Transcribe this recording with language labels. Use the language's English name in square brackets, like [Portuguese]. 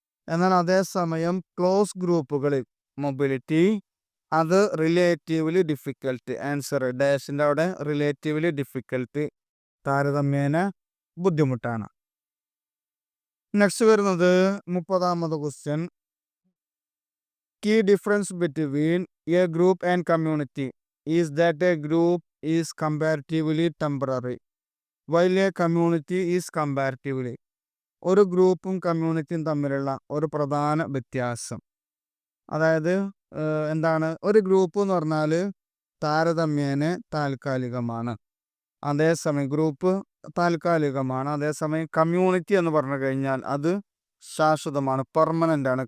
[Malayalam] എന്നാൽ അതേസമയം ക്ലോസ് ഗ്രൂപ്പുകളിൽ മൊബിലിറ്റി അത് റിലേറ്റീവ്ലി ഡിഫിക്കൽട്ട്. ആൻസർ ഡാഷിൻ്റെ അവിടെ റിലേറ്റീവ്ലി ഡിഫിക്കൽട്ട്, താരതമ്യേന ബുദ്ധിമുട്ടാണ്. നെക്സ്റ്റ് വരുന്നത് 30-ാമത്തെ question. [English] Key difference between a group and community is that a group is comparatively temporary while a community is comparatively. [Malayalam] ഒരു ഗ്രൂപ്പും കമ്മ്യൂണിറ്റിയും തമ്മിലുള്ള ഒരു പ്രധാന വ്യത്യാസം, അതായത് എന്താണ്? ഒരു ഗ്രൂപ്പ് എന്ന് പറഞ്ഞാൽ താരതമ്യേന താൽക്കാലികമാണ്, അതേസമയം ഗ്രൂപ്പ് താൽക്കാലികമാണ്. അതേസമയം കമ്മ്യൂണിറ്റി എന്ന് പറഞ്ഞു കഴിഞ്ഞാൽ അത് ശാശ്വതമാണ്, പെർമനൻ്റ് ആണ്.